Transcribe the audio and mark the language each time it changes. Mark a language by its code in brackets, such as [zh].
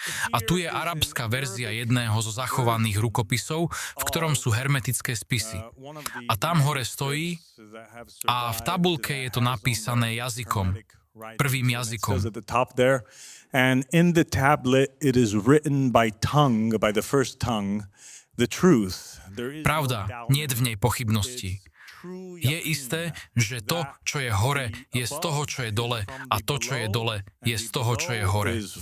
[sk] A tu je arabská verzia jedného zo zachovaných rukopisov, v ktorom sú hermetické spisy. A tam hore stojí a v tabuľke je to napísané jazykom, prvým jazykom. [en] And in the tablet it is written by the first tongue, the truth. [sk] Pravda, niet v nej pochybností. Je isté, že to, čo je hore, je z toho, čo je dole, a to, čo je dole, je z toho, čo je hore.